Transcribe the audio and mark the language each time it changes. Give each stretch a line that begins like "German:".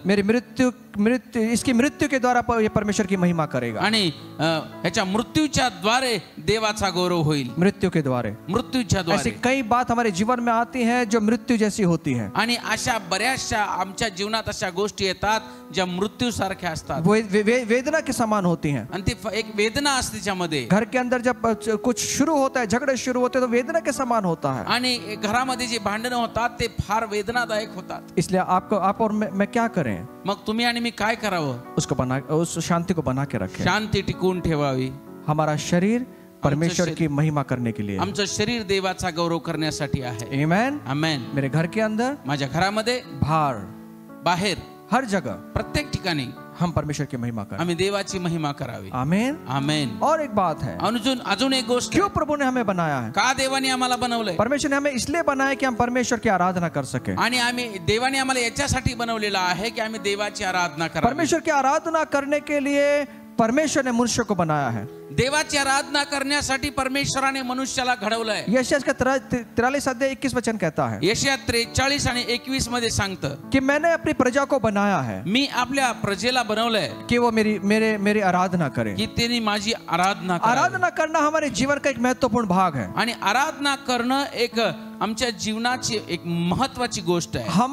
Hindi: मेरी इसकी मृत्यु के द्वारा ये परमेश्वर की महिमा करेगा.
Marathi: आणि ह्याच्या मृत्यूच्या द्वारे देवाचा गौरव होईल.
Hindi: मृत्यु के द्वारे.
Marathi: मृत्यूच्या
Hindi: ऐसी
Marathi: द्वारे
Hindi: कई बात हमारे जीवन में आती हैं जो मृत्यू जैसी होती हैं.
Marathi: आणि अशा बऱ्याचशा आमच्या जीवनात अशा गोष्टी येतात ज्या मृत्यू सारख्या असतात.
Hindi: वेदना के समान होती हैं.
Marathi: आणि ती एक वेदना असते त्याच्यामध्ये.
Hindi: घर के अंदर जब कुछ शुरू होता है, झगड़े शुरू होते हैं, तो वेदना के समान होता है.
Marathi: आणि घरामध्ये जे भांडणं होतात ते फार वेदनादायक होतात.
Hindi: इसलिए आप और मैं क्या करें?
Marathi: मग तुम्ही आणि मी काय करावं?
Hindi: उस शांति को बना के रखें.
Marathi: शांती टिकवून ठेवावी.
Hindi: हमारा शरीर परमेश्वर की महिमा करने के लिए.
Marathi: आमचं शरीर देवाचा गौरव करण्यासाठी आहे.
Hindi: आमेन.
Marathi: आमेन.
Hindi: मेरे घर के अंदर,
Marathi: माझ्या घरामध्ये, बाहेर,
Hindi: हर जगह
Marathi: प्रत्येक ठिकाणी
Hindi: हम परमेश्वर की महिमा करें.
Marathi: आम्ही देवाची महिमा करावी.
Hindi: आमेन.
Marathi: आमेन.
Hindi: और एक बात है,
Marathi: अजून एक गोष्ट,
Hindi: क्यों प्रभु ने हमें बनाया है?
Marathi: का देवाने आम्हाला बनवलंय?
Hindi: परमेश्वर ने हमें इसलिए बनाया कि हम परमेश्वर की आराधना कर सके.
Marathi: आणि आम्ही देवाने आम्हाला याच्यासाठी बनवलेलं आहे की आम्ही देवाची आराधना करावी.
Hindi: परमेश्वर की आराधना करने के लिए परमेश्वर ने मनुष्य को बनाया है.
Marathi: देवाची आराधना करण्यासाठी परमेश्वराने मनुष्याला घडवलंय.
Hindi: यशायाह का 43 अध्याय 21 वचन कहता है,
Marathi: यशायाह 43 आणि 21 मध्ये सांगतं
Hindi: कि मैंने अपनी प्रजा को बनाया है,
Marathi: मी आपल्या प्रजेला बनवलंय
Hindi: कि वो मेरी आराधना करे.
Marathi: की त्यांनी माझी आराधना करावी.
Hindi: आराधना करना हमारे जीवन का एक महत्वपूर्ण भाग है.
Marathi: आणि आराधना करणं एक आमच्या जीवनाची एक महत्वाची गोष्ट आहे.